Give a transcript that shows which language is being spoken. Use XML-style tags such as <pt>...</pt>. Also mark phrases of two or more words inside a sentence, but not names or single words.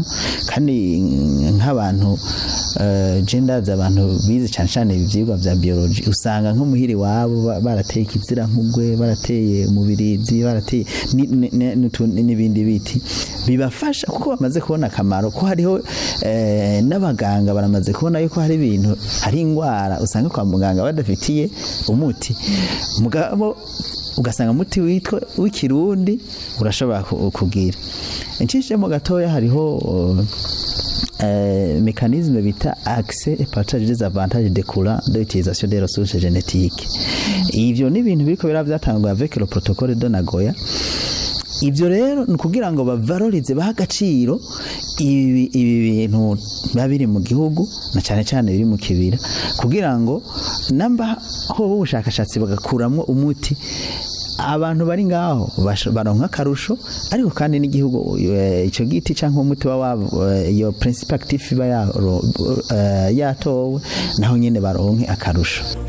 <rn>Kandi nk'abantu gendaza abantu bize cyane cyane ibyigwa bya biology usanga nko muhiri wabo barateye ikizira nk'ugwe, barateye umubirizi, barateye n'ibindi biti bibafasha, kuko bamaze kubona akamaro ko hariho n'abaganga baramaze kubona yuko hari ibintu, hari indwara usanga kwa muganga badafitiye umuti, mugabo ugasanga umuti witwa w'ikirundi urashobora kugira. Incishemo gatoya hariho</rn> <fr>mécanisme bita accès et partage des avantages découlant de l'utilisation des ressources génétiques.</fr> <rn>Ivyo ni ibintu biriko byatanzwe</rn> <fr>avec le protocole de Nagoya.</fr> <rn>Ivyo rero ni kugira ngo bavalorize baha agaciro ibi bintu babiri mu gihugu na cyane cyane biri mu kibira, kugira ngo namba ho ubushakashatsi bagakuramo umuti abantu bari ngaho baronka akarusho, ariko kandi n'igihugu icyo giti cyangwa umuti iyo</rn> <fr>principe actif</fr> <rn>iba yatowe naho nyine baronke akarusho.</rn>